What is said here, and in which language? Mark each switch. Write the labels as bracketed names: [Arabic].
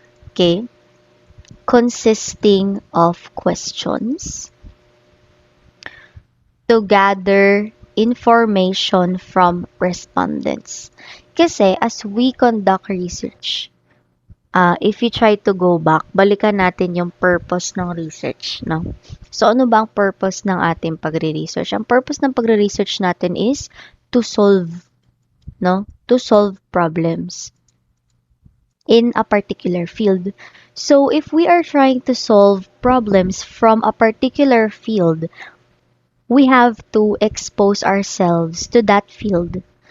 [English] Okay, consisting of questions to gather information from respondents. Kasi as we conduct research, if you try to go back, [Filipino] balikan natin yung purpose ng research, no? So, ano ba ang purpose ng ating pagre-research? Ang purpose ng pagre-research natin [English] is to solve, [Filipino] no? [English] To solve problems in a particular field. So, if we are trying to solve problems from a particular field, we have to expose ourselves to that field.